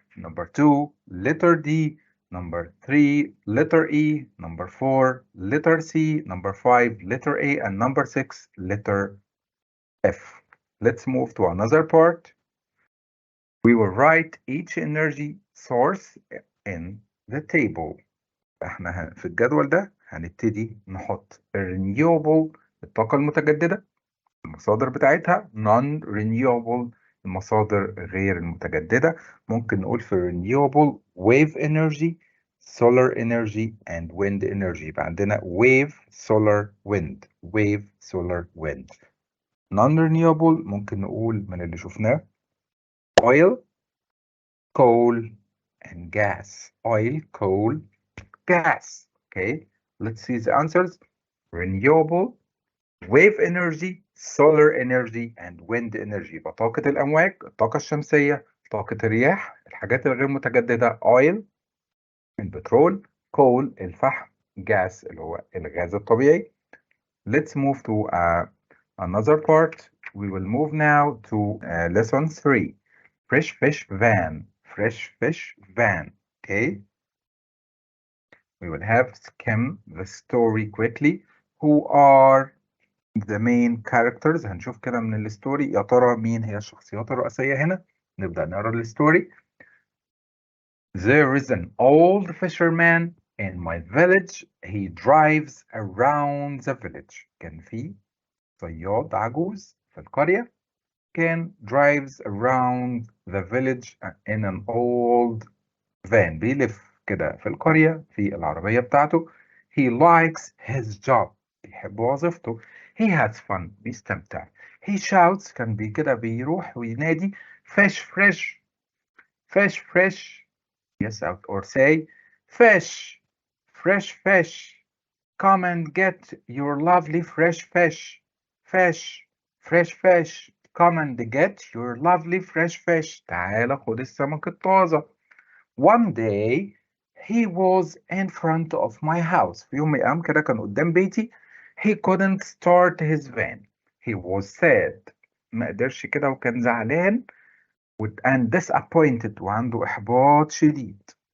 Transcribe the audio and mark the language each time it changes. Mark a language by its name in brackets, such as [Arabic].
[English] Number two, letter D. Number three, letter E. Number four, letter C. Number five, letter A. And number six, letter F. Let's move to another part. We will write each energy source in the table. [Arabic] احنا في الجدول ده هنبتدي نحط renewable الطاقة المتجددة المصادر بتاعتها non-renewable المصادر غير المتجددة. ممكن نقول في [English] renewable wave energy, solar energy and wind energy. [Arabic] يبقى عندنا [English] wave, solar, wind. wave, solar, wind. [Arabic] non-renewable ممكن نقول من اللي شفناه [English] oil, coal and gas. oil, coal, gas. Okay, let's see the answers. renewable, wave energy, solar energy and wind energy. [Arabic] يبقى طاقة الأمواج، الطاقة الشمسية، طاقة الرياح، الحاجات الغير متجددة oil البترول، coal الفحم، gas اللي هو الغاز الطبيعي. [English] Let's move to another part. We will move now to lesson 3. Fresh fish van. Fresh fish van. Okay. We will have skim the story quickly. who are the main characters. [Arabic] هنشوف كده من الستوري يا ترى مين هي الشخصيات الرئيسية هنا. نبدأ نقرا الستوري. [English] There is an old fisherman in my village. He drives around the village. [Arabic] كان في صياد عجوز في القرية كان [English] drives around the village in an old van. [Arabic] بيلف كده في القرية في العربية بتاعته. [English] He likes his job. [Arabic] بيحب وظيفته. [English] He has fun. بيستمتع. He shouts. [Arabic] كان كده بيروح وينادي [English] fish fresh. Fish fresh. Yes, or say fish. Fresh fish. Come and get your lovely fresh fish. Fish. Fresh fish. Come and get your lovely fresh fish. [Arabic] تعال خد السمك الطازة. [English] One day he was in front of my house. [Arabic] في يوم من الأيام كده كان قدام بيتي. [English] He couldn't start his van. He was sad. [Arabic] ما قدرش كده وكان زعلان [English] and disappointed [Arabic] وعنده إحباط شديد.